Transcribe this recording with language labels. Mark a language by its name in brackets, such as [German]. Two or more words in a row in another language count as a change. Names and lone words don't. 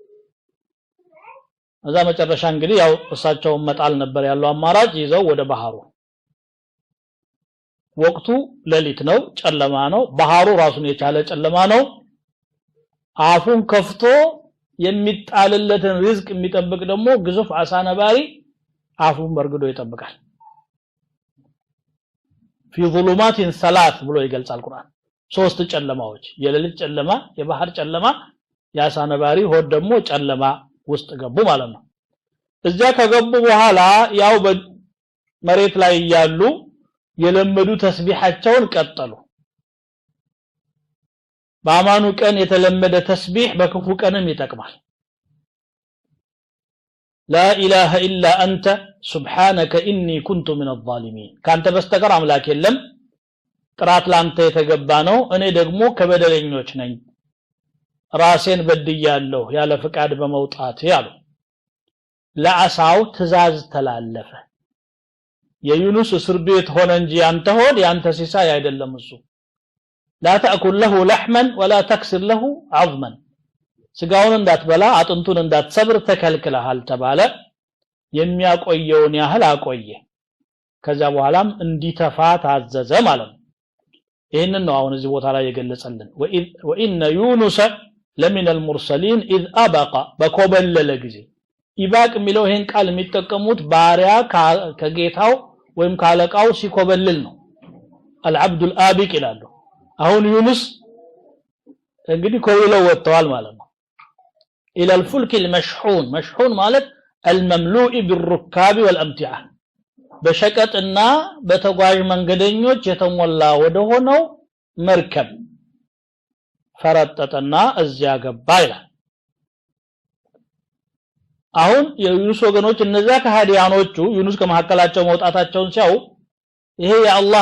[Amharic] እዛ መጨረሻ እንግዲህ ያው እሳቸው መጣል ነበር ያለው አማራጭ ይዘው ወደ ባህሩ ወቅቱ ሌሊት ነው ጨለማ ነው ባህሩ ራሱን የቻለ ጨለማ ነው አፉን ከፍቶ የሚጣልለትን ሪዝቅ የሚጠብቅ ደግሞ ግዙፍ አሳ ነባሪ አፉን በርግዶ ይጠብቃል [Arabic] في ظلمات ثلاث [Amharic] ብሎ ይገልጻል ቁርአን ሶስት ጨለማዎች የሌሊት ጨለማ የባህር ጨለማ የአሳ ነባሪ ሆድ ደግሞ ጨለማ ውስጥ ገቡ ማለት ነው እዛ ከገቡ በኋላ ያው መሬት ላይ ያሉ የለመዱ ተስቢሐቸውን ቀጠሉ በአማኑ ቀን የተለመደ ተስቢህ በክፉ ቀንም ይጠቅማል [Arabic] لا إله إلا أنت سبحانك إني كنت من الظالمين كانت بستقر أملاك [Amharic] የለም ጥራት ላንተ የተገባ ነው እኔ ደግሞ ከበደለኞች ነኝ ራሴን በድያለሁ ያለ ፍቃድ በመውጣት ያሉ ለአሳው ትዛዝ ተላለፈ የዩኑስ እስር ቤት ሆነ እንጂ ያንተ ሆድ ያንተ ሲሳይ አይደለም እሱ [Arabic] لا تأكل له لحما ولا تكسر له عظما [Amharic] ስጋውን እንዳትበላ አጥንቱን እንዳትሰብር ተከልክለሃል ተባለ የሚያቆየውን ያህል አቆየ ከዛ በኋላም እንዲተፋ ታዘዘ ማለት ነው ይሄንን ነው አሁን እዚህ ቦታ ላይ የገለጸልን [Arabic] وإن يونس لمن المرسلين إذ أبق [Amharic] በኮበለለ ጊዜ ኢባቅ የሚለው ይሄን ቃል የሚጠቀሙት ባሪያ ከጌታው ወይም ካለቃው ሲኮበልል ነው [Arabic] العبد الآبق [Amharic] ይላሉ አሁን ዩኑስ እንግዲህ ኮብለው ወጥተዋል ማለት ነው [Arabic] الى الفلك المشحون مشحون [Amharic] ማለት [Arabic] المملوء بالركاب والامتعه [Amharic] በሸቀጥና በተጓዥ መንገደኞች የተሞላ ወደ ሆነው መርከብ ፈረጠጠና እዚያ ገባ ይላል አሁን የዩኑስ ወገኖች እነዛ ከሃዲያኖቹ ዩኑስ ከመሐከላቸው መውጣታቸውን ሲያው ይሄ የአላህ